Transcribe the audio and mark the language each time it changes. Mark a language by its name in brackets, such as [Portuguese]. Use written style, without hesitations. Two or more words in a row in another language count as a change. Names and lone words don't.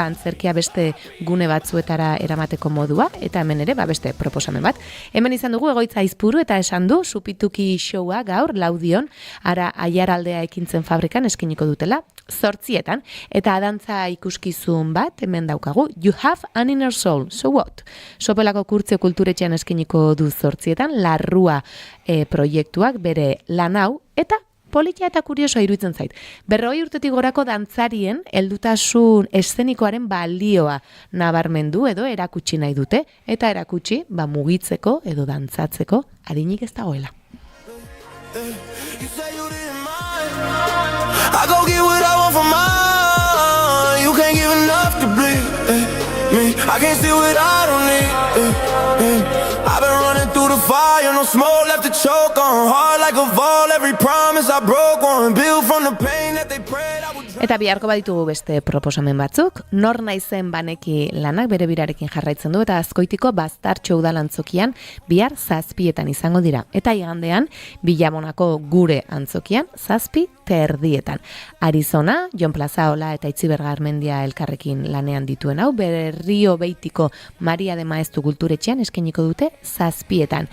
[Basque] Antzerkia beste gune batzuetara eramateko modua eta hemen ere beste proposamen bat. Hemen izan dugu Egoitza Aizpuru eta esan du Supituki showa gaur Laudion Aiaraldea ekintzen fabrikan eskiniko dutela 8:00 eta dantza ikuskizun bat hemen daukagu. [English] You have an inner soul, so what? [Basque] Sopelako Kurtzio Kulturetxean eskiniko du 8:00 Larrua proiektuak bere lan hau eta politia eta kuriosoa iruditzen zait. 40 urtetik gorako dantzarien heldutasun eszenikoaren balioa nabarmendu edo erakutsi nahi dute eta erakutsi mugitzeko edo dantzatzeko adinik ez dagoela. [English] I go get what I want from mine. You can't give enough to bleed me. I can't see what I don't need. I've been running through the fire, no smoke left to choke on. Hard like a ball, every promise I broke on. Built from the pain that they prayed I would. [Basque] Eta biharko baditugu beste proposamen batzuk, Nor naizen baneki lanak bere birarekin jarraitzen du eta Azkoitiko Baztartxo udalantzokian bihar 7:00 izango dira. Eta igandean Bilamonako gure antzokian 7:30. Arizona, Jon Plazaola eta Itziber Garmendia elkarrekin lanean dituen hau, Berrio Beitiko Maria de Maeztu Kulturetxean eskeniko dute 7:00.